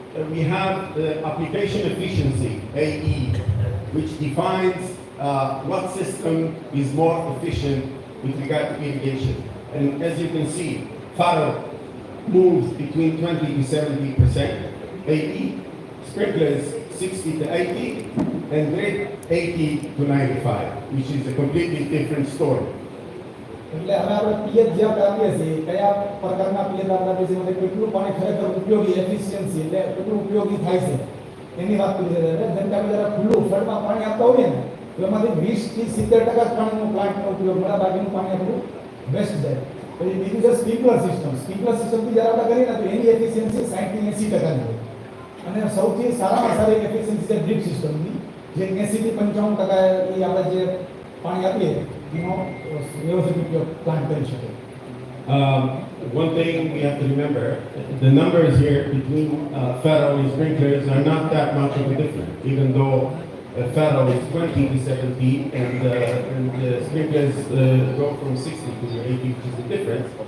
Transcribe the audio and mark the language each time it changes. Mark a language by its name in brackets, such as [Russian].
[English] We have the application efficiency, AE, which defines what system is more efficient with regard to irrigation. And as you can see, furrow moves between 20 to 70%, AE, sprinklers 60 to 80, and drip 80 to 95, which is a completely different story. [Gujarati] એટલે હવે આપણે પિયત જે આપણે આપીએ છીએ કયા પ્રકારના પિયત આપણે આપીએ છીએ, એટલે કેટલું પાણી ખરેખર ઉપયોગી, એફિશિયન્સી એટલે કેટલું ઉપયોગી થાય છે એની વાત કરી છે. જેમ કે આપણે જરા ખુલ્લું ફળમાં પાણી આપતા હોઈએ ને તો એમાંથી 20 થી 70% જ પાણીનો પ્લાન્ટનો ઉપયોગ મળે, બાકીનું પાણી આપણું વેસ્ટ જાય. પછી બીજું છે સ્પ્રિંકલર સિસ્ટમ. સ્પ્રિંકલર સિસ્ટમથી જ્યારે આપણે કરીએ ને તો એની એફિશિયન્સી 60 થી 80% હોય. અને સૌથી સારામાં સારી એફિશિયન્સી છે ડ્રીપ સિસ્ટમની, જે 80 થી 95% એ આપણે જે પાણી આપીએ એનો વ્યવસ્થિત ઉપયોગ પ્લાન્ટ કરી શકે. [English] One thing we have to remember, the numbers here between Faro and sprinklers are not that much of a difference, even though Faro is 20 to 70 and the sprinklers go from 60 to 80, which is the difference.